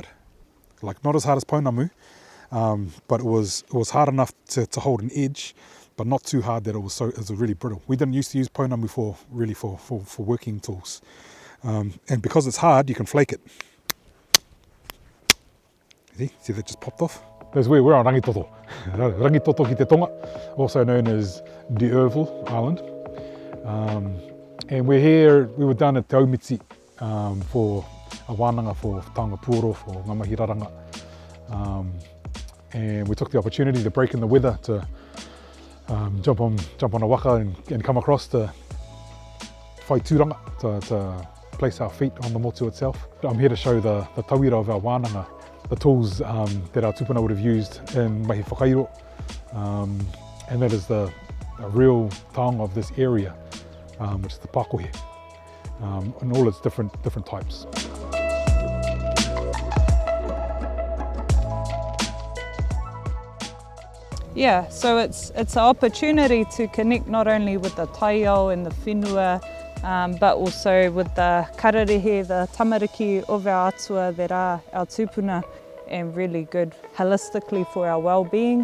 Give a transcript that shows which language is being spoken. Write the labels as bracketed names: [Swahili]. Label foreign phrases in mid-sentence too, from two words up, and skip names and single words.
[English] Not as hard as pounamu, but it was hard enough to hold an edge, but not too hard that it was really brittle. We didn't used to use pounamu for working tools. And because it's hard, you can flake it. See that just popped off? We're on Rangitoto. Rangitoto ki te tonga, also known as the Oval Island. And we're here, we were down at Te Aumiti for a Wānanga for [Māori] taonga pūoro, [English] for [Māori] ngā mahiraranga. [English] And we took the opportunity to break in the weather to jump on a waka and come across to [Māori] whai tūranga, [English] to place our feet on the motu itself. I'm here to show the tauira of our Wānanga, the tools that our tupuna would have used in [Māori] mahi whakairo, [English] and that is the real taonga of this area, which is the pakohe, and all its different types. Yeah, so it's an opportunity to connect not only with the taiao and the whenua, but also with the kararehe, the tamariki of our atua that are our tupuna, and really good holistically for our well-being.